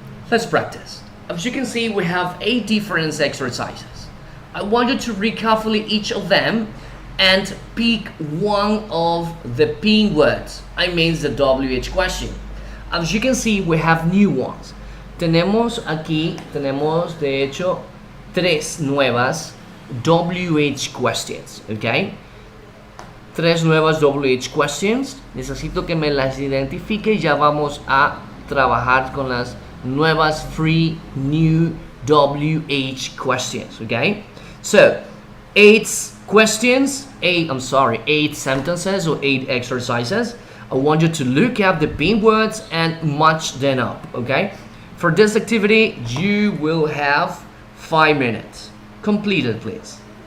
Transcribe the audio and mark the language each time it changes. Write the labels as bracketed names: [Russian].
[English] Let's practice. As you can see, we have 8 different exercises. I want you to read carefully each of them and pick one of the pin words. I mean the WH question. As you can see, we have new ones. [Spanish] Tenemos de hecho 3 nuevas WH questions, ¿ok? 3 nuevas WH questions. Necesito que me las identifique y ya vamos a trabajar con las nuevas [English] free new WH questions, okay? So, 8 questions, 8 sentences or 8 exercises. I want you to look up the pin words and match them up, okay? For this activity, you will have 5 minutes. Complete it, please.